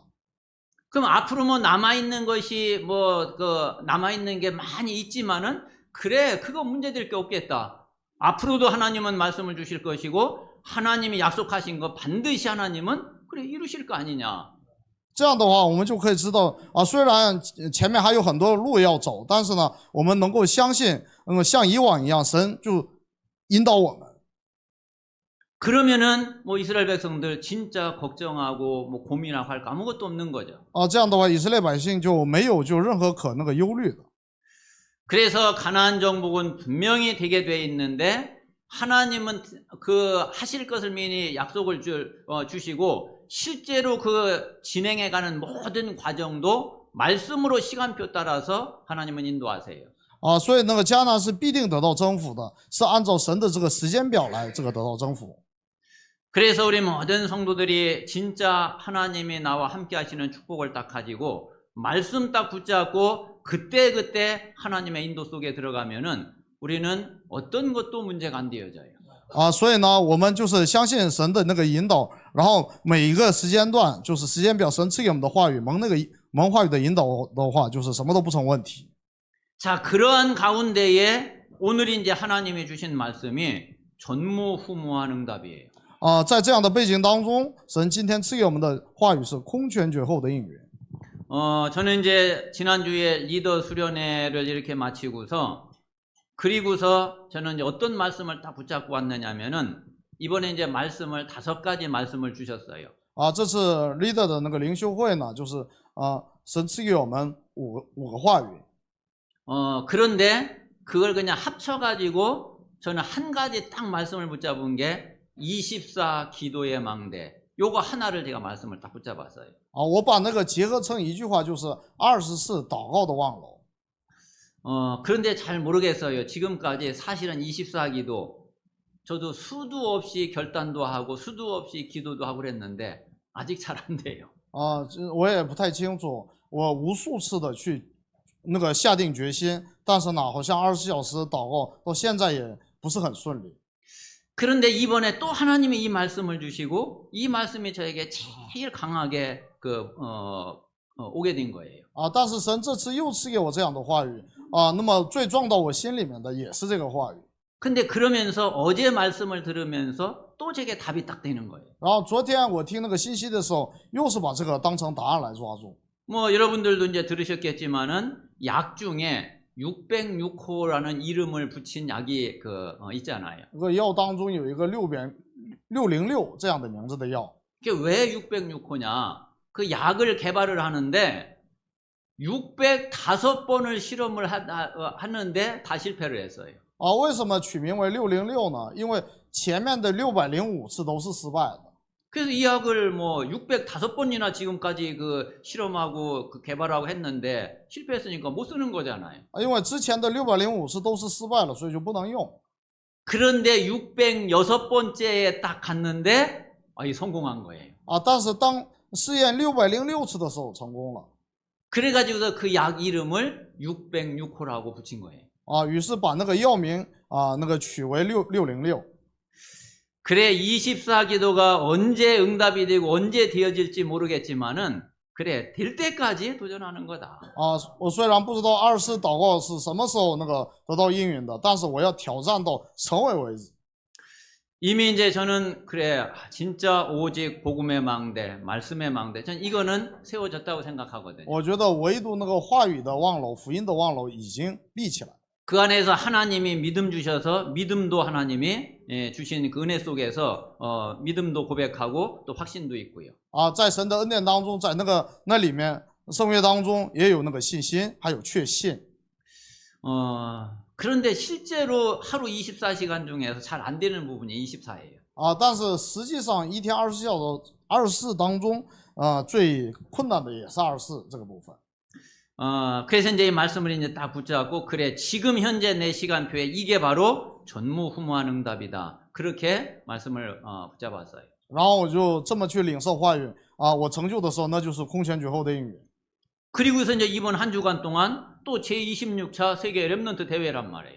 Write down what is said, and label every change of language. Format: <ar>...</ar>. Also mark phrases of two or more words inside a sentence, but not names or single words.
<ko>그럼 앞으로 뭐 남아있는 것이 남아있는 게 많이 있지만은 그래, 그거 문제될 게 없겠다. 앞으로도 하나님은 말씀을 주실 것이고 하나님이 약속하신 거 반드시 하나님은 그래 이루실 거 아니냐.</ko> <zh>这样的话，我们就可以知道虽然前面还有很多路要走，但是呢，我们能够相信，像以往一样，神就引导我们。</zh> <ko>그러면은 뭐 이스라엘 백성들 진짜 걱정하고 뭐 고민하고 할 거 아무것도 없는 거죠.</ko> <zh>这样的话，以色列百姓就没有任何可忧虑的。</zh> <ko>그래서 가나안 정복은 분명히 되게 돼 있는데 하나님은 그 하실 것을 미리 약속을 주시고 실제로 그 진행해가는 모든 과정도 말씀으로 시간표 따라서 하나님은 인도하세요.</ko> <zh>所以那个迦南是必定得到征服的，是按照神的这个时间表来得到征服。</zh> <ko>그래서 우리 모든 성도들이 진짜 하나님이 나와 함께 하시는 축복을 딱 가지고 말씀 딱 붙잡고 그때그때 하나님의 인도 속에 들어가면은 우리는 어떤 것도 문제가 안 되어져요.</ko> <zh>所以呢，我们就是相信神的那个引导，然后每一个时间段，就是时间表，神赐给我们的话语，蒙话语的引导的话，就是什么都不成问题。</zh> <ko>자, 그러한 가운데에 오늘 이제 하나님이 주신 말씀이 전무후무한 응답이에요.</ko> <zh>在这样的背景当中，神今天赐给我们的话语是空前绝后的应允。</zh> <ko>저는 이제 지난주에 리더 수련회를 이렇게 마치고서 그리고서 저는 이제 어떤 말씀을 딱 붙잡고 왔느냐면은 이번에 이제 말씀을 5가지 말씀을 주셨어요.</ko> <zh>这次 leader 的那个灵修会呢，就是神赐给我们五个话语。</zh> <ko>그런데 그걸 그냥 합쳐가지고 저는 한 가지 딱 말씀을 붙잡은 게 24 기도의 망대. 요거 하나를 제가 말씀을 딱 붙잡았어요.</ko> <zh>我把那个结合成一句话，就是24祷告的望楼。</zh> <ko>그런데 잘 모르겠어요. 지금까지 사실은 24 기도 저도 수도 없이 결단도 하고 수도 없이 기도도 하고 그랬는데 아직 잘 안 돼요.</ko> <zh>我也不太清楚，我无数次的去那个下定决心，但是呢，好像24小时祷告到现在也不是很顺利。</zh> <ko>그런데 이번에 또 하나님이 이 말씀을 주시고 이 말씀이 저에게 제일 강하게 오게 된 거예요.</ko> <zh>但是神这次又赐给我这样的话语那么最撞到我心里面的也是这个话语。</zh> <ko>근데 그러면서 어제 말씀을 들으면서 또 제게 답이 딱 되는 거예요.</ko> <zh>然后昨天我听那个信息的时候，又是把这个当成答案来抓住。</zh> <ko>뭐 여러분들도 이제 들으셨겠지만은 약 중에 606호라는 이름을 붙인 약이 있잖아요.</ko> <zh>这个药当中有一个606这样的名字的药。</zh> <ko>그게 왜 606호냐? 그 약을 개발을 하는데 605번을 실험을 하는데 다 실패를 했어요.</ko> <zh>为什么取名为606呢？因为前面的605次都是失败的。</zh> <ko>그래서 이 약을 뭐 605번이나 지금까지 실험하고 개발하고 했는데 실패했으니까 못 쓰는 거잖아요.</ko> <zh>因为之前的605次都是失败了，所以就不能用。</zh> <ko>그런데 606번째에 딱 갔는데 성공한 거예요.</ko> <zh>但是当试验606次的时候成功了。</zh> <ko>그래가지고서 그 약 이름을 606호라고 붙인 거예요.</ko> <zh>于是把那个药名那个取为606。</zh> <ko>그래 24 기도가 언제 응답이 되고 언제 되어질지 모르겠지만은 그래 될 때까지 도전하는 거다.</ko> <zh>我虽然不知道24祷告是什么时候那个得到应允的，但是我要挑战到成为为止。</zh> <ko>이미 이제 저는 그래 진짜 오직 복음의 망대, 말씀의 망대, 전 이거는 세워졌다고 생각하거든요.</ko> <zh>我觉得唯独那个话语的望楼、福音的望楼已经立起来。</zh> <ko>그 안에서 하나님이 믿음 주셔서 믿음도 하나님이 주신 그 은혜 속에서 믿음도 고백하고 또 확신도 있고요.</ko> <zh>在神的恩典当中，在那里面圣约当中也有那个信心，还有确信。</zh> <ko>그런데 실제로 하루 24시간 중에서 잘 안 되는 부분이 24예요.</ko> <zh>但是实际上一天24当中最困难的也是24这个部分。</zh> <ko>그래서 이제 이 말씀을 이제 딱 붙잡고 그래 지금 현재 내 시간표에 이게 바로 전무후무한 응답이다. 그렇게 말씀을 붙잡았어요.</ko> <zh>然后我就这么去领受话语我成就的时候，那就是空前绝后的应允。</zh> <ko>그리고서 이제 이번 한 주간 동안 또 제26차 세계 렘넌트 대회란 말이에요.</ko>